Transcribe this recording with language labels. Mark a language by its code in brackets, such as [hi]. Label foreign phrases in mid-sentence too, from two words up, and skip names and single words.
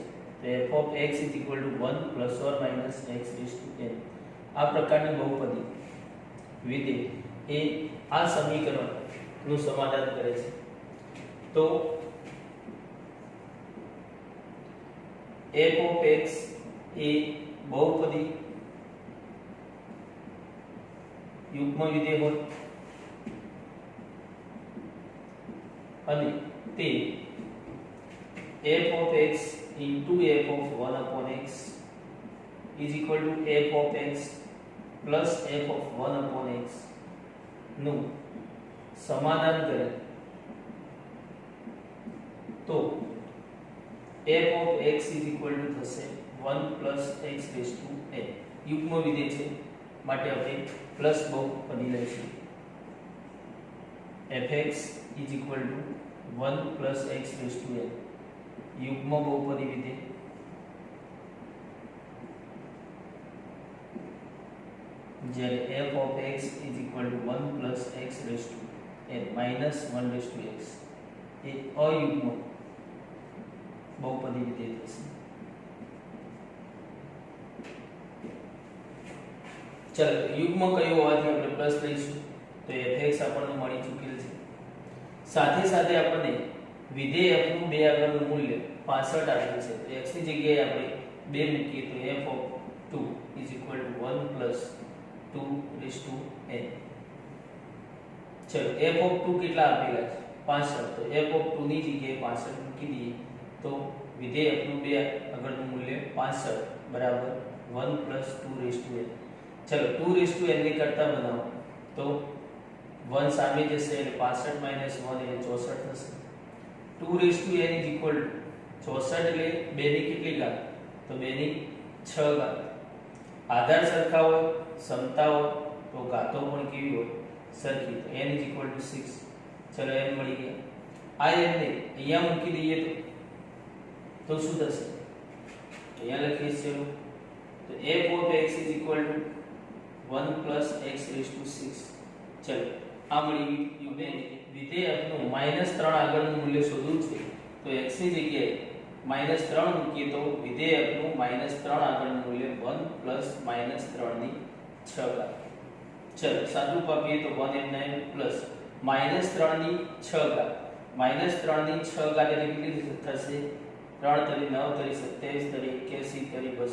[gu] તો [en] f of x [gu] = 1 ± x⁴n આ પ્રકારની બહુપદી વિધેય એ આ સમીકરણનું સમાધાન કરે છે. [en] તો f of x [gu] એ બહુપદી યુગ્મ વિધેય હોય અને તે [en] f of x into f of 1 upon x is equal to f of x plus f of 1 upon x [gu] નું સમાધાન કરે [en] તો f of x is equal to થશે 1 plus x raised to n [gu] યુગ્મ વિધેય છે માટે આપણે પ્લસ બહુપદી લઈશું [en] fx is equal to 1 plus x raised to n [gu] યુગ્મ બહુપદી વિધેય [en] જ્યારે f of x is equal to 1 plus x raised to n minus 1 raised to x [gu] એ અયુગ્મ બહુપદી વિધેય થશે ચાલો યુગ્મ કયો હોવાથી આપણે પ્લસ લઈશું તો fx આપણને મળી ચૂકેલ છે સાથે સાથે આપણને વિધેય f નું બે આગળનું મૂલ્ય 65 આપેલ છે તો x ની જગ્યાએ આપણે 2 મૂકીએ તો [en] f of 2 is equal to 1 plus 2 raised to n [gu] ચલો [en] f of 2 [gu] કેટલા આપેલા છે 65 તો [en] f of 2 [gu] ની જગ્યાએ 65 મૂકી દઈએ તો વિધેય f નું બે આગળનું મૂલ્ય 65 બરાબર [en] 1 plus 2 raised to n [gu] ચલો [en] 2 raised to n [gu] ને કરતા બનાવો તો 1 સામે જશે એટલે [en] 65 minus 1 [gu] એટલે 64 થશે [en] 2 raised to n is equal to 64 [gu] એટલે 2 ની કેટલી ઘાત તો 2 ની 6 ઘાત આધાર સરખા હોય સમતા હોય તો ઘાતો પણ કેવી હોય સરખી તો [en] n is equal to 6 [gu] ચલો n મળી ગયા આ n ને અહીંયા મૂકી દઈએ તો શું થશે અહીંયા લખીએ ચલો [en] તો f of x is equal to 1 plus x raised to 6 [gu] ચલો આ મળી ગયું વિધેય f નું -3 આગળનું મૂલ્ય શોધવું છે તો x ની જગ્યાએ -3 મૂકીએ તો વિધેય f નું -3 આગળનું મૂલ્ય [en] 1 plus -3 [gu] ની 6 ઘાત ચલો સાદું પાપીએ તો [en] 1 n plus -3 [gu] ની 6 ઘાત -3 ની 6 ઘાત એટલે કેટલી થશે 3 તરી 9 તરી 27 તરી 81 તરી